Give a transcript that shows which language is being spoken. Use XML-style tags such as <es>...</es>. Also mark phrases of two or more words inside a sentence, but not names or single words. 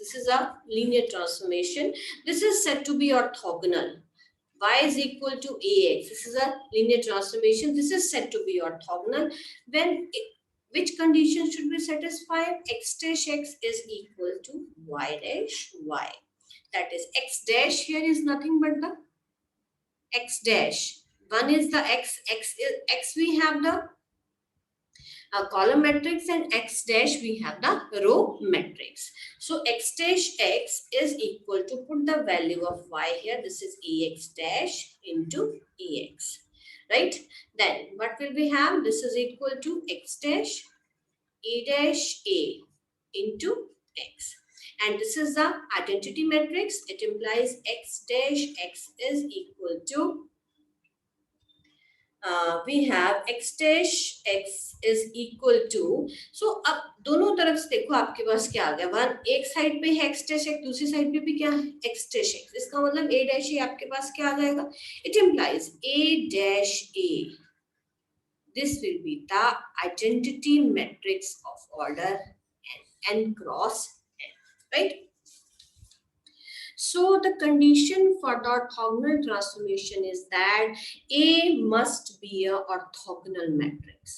<en>This is a linear transformation. This is said to be orthogonal. Y is equal to ax. This is a linear transformation. This is said to be orthogonal. Which condition should be satisfied? X dash x is equal to y dash y. That is x dash here is nothing but the x dash. One is the x we have the column matrix, and x dash we have the row matrix. So x dash x is equal to, put the value of y here, this is ax dash into ax, right? Then what will we have? This is equal to x dash a dash a into x, and this is the identity matrix. It implies x dash x is equal to we have x dash x is equal to, so</en> <hi>अब दोनों तरफ से देखो आपके पास क्या आ गया, वन एक साइड पे है</hi> <en>x dash x,</en> <hi>दूसरी साइड पे भी क्या है</hi> <en>x dash x,</en> <hi>इसका मतलब</hi> <en>a dash a</en> <hi>आपके पास क्या आ जाएगा,</hi> <en>it implies a dash a, this will be the identity matrix of order n cross n, right? So the condition for the orthogonal transformation is that A must be a orthogonal matrix.</en>